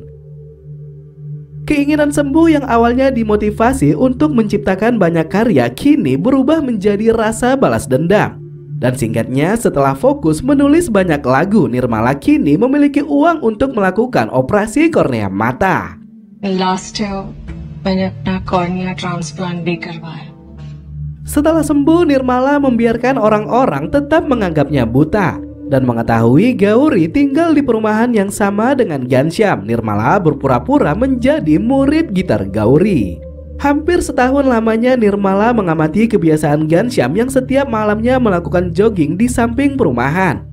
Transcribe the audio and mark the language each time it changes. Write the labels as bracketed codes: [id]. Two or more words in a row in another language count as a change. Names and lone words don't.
[id] Keinginan sembuh yang awalnya dimotivasi untuk menciptakan banyak karya kini berubah menjadi rasa balas dendam. Dan singkatnya, setelah fokus menulis banyak lagu, Nirmala kini memiliki uang untuk melakukan operasi kornea mata. [en] Last year [hi] मैंने अपना [en] cornea transplant [hi] भी करवाया. [id] Setelah sembuh, Nirmala membiarkan orang-orang tetap menganggapnya buta. Dan mengetahui Gauri tinggal di perumahan yang sama dengan Ghanshyam, Nirmala berpura-pura menjadi murid gitar Gauri. Hampir setahun lamanya Nirmala mengamati kebiasaan Ghanshyam yang setiap malamnya melakukan jogging di samping perumahan.